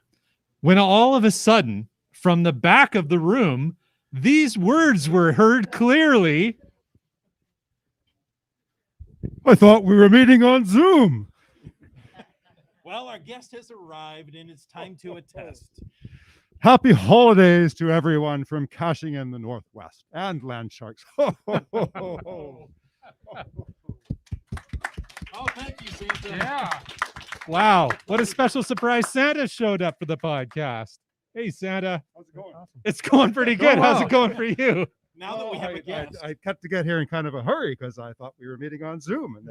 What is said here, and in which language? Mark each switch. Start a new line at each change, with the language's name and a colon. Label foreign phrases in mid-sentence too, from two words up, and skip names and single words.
English: When all of a sudden, from the back of the room, these words were heard clearly. I thought we were meeting on Zoom. Well, our guest has arrived, and it's time to attest. Happy holidays to everyone from Cashing in the Northwest and Landsharkz. Ho, ho, ho, ho, ho. Oh, thank you, Santa. Yeah. Wow, what a special surprise. Santa showed up for the podcast. Hey, Santa. How's it going? It's going pretty good. Going How's well. it going for you? Now that we have a guest. I kept to get here in kind of a hurry because I thought we were meeting on Zoom, and then